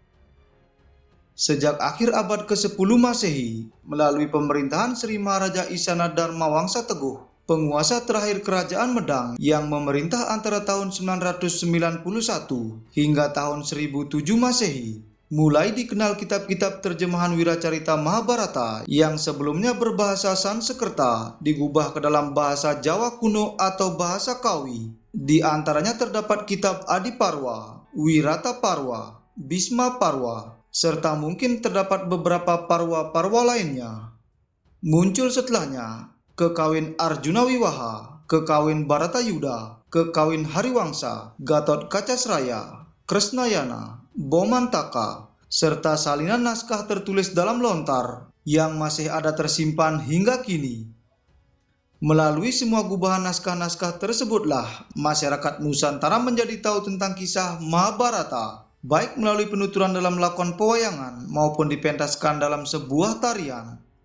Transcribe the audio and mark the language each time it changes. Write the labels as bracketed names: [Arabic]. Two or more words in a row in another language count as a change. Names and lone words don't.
[Indonesian] Sejak akhir abad ke-10 Masehi, melalui pemerintahan Sri Maharaja Isana Dharmawangsa Teguh, penguasa terakhir kerajaan Medang yang memerintah antara tahun 991 hingga tahun 1007 Masehi, mulai dikenal kitab-kitab terjemahan Wiracarita Mahabharata yang sebelumnya berbahasa Sanskerta digubah ke dalam bahasa Jawa kuno atau bahasa Kawi. Di antaranya terdapat kitab Adiparwa, Wirataparwa, Bhisma Parwa, serta mungkin terdapat beberapa parwa-parwa lainnya. Muncul setelahnya Kekawin Arjuna Wiwaha, Kekawin Baratayuda, Kekawin Hariwangsa, Gatot Kacasraya, Kresnayana, Bomantaka, serta salinan naskah tertulis dalam lontar yang masih ada tersimpan hingga kini. Melalui semua gubahan naskah-naskah tersebutlah masyarakat Nusantara menjadi tahu tentang kisah Mahabharata, baik melalui penuturan dalam lakon pewayangan maupun dipentaskan dalam sebuah tarian.